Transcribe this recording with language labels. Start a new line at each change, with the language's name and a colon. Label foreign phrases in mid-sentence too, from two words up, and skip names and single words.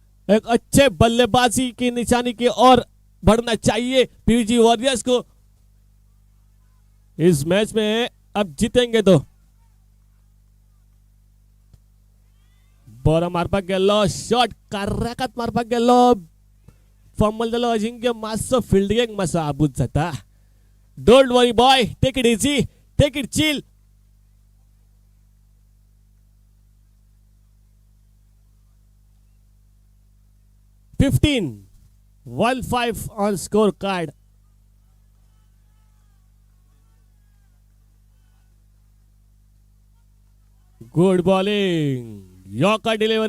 Hindi: एक अच्छे बल्लेबाजी की निशानी की ओर बढ़ना चाहिए पीवीजी वॉरियर्स को इस मैच में अब जीतेंगे तो
Konkani: बरा मारपाक गेल्लो शॉट कार्राकात मारपाक गेल्लो फंबल जालो अजिंक्य मातसो फिल्डिंगेक मातसो आबूज जाता
English: don't worry boy take it easy take it chill One five on scorecard. Good bowling. Yorker delivery.